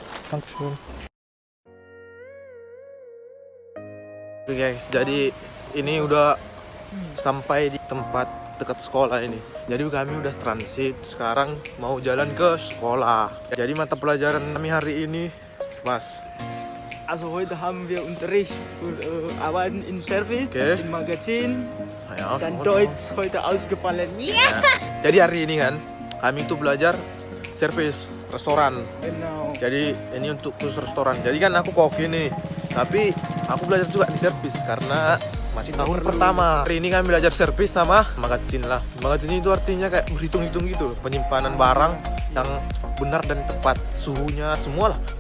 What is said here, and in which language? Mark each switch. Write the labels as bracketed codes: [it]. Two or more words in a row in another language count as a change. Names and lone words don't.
[id] Oke guys, jadi ini udah sampai di tempat dekat sekolah ini. Jadi kami udah transit, sekarang mau jalan ke sekolah. Jadi mata pelajaran kami hari ini Mas. [de] Also heute haben wir Unterricht Arbeiten in Service, Okay. im Magazin, Ya, dann Deutsch heute ausgefallen. [id] Jadi hari ini kan kami tuh belajar servis restoran. Genau. Jadi ini untuk khusus restoran. Jadi kan aku koki nih, tapi aku belajar juga di servis karena masih tahun pertama. Hari ini kami belajar servis sama magazin lah. Magazin itu artinya kayak berhitung-hitung gitu, penyimpanan barang yang benar dan tepat, suhunya semua lah.